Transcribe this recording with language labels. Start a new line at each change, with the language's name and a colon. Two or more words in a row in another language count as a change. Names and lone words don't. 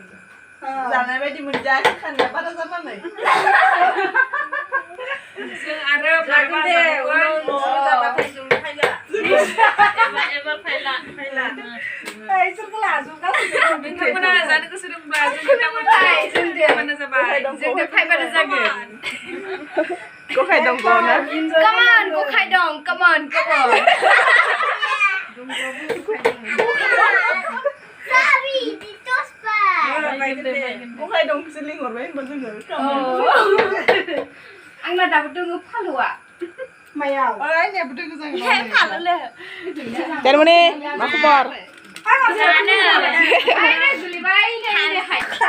Bodo: जानाय बायदि मोनजायाखै खानाया बारा जानानै. जों आरो जागोन दे उनाव जाबाथाय जों फायला. एबार फायला. इसोरखौ लाजोबगासिनो नोंथांमोना जानो गोसो दंबा जों गाबोनहाय जोंनो जाबाय. जोंनो फायबानो जागोन गखाय दं गना
English: come on
Bodo: गखाय दं
English: come on Sorry, ditos pa.
Bodo: गखाय दं बिसोर लिंहरबाय होनबा जोङो आंना दाबो दङ फालुआ मायाव तारमाने मा खबर जानो आइना जुलिबाय नै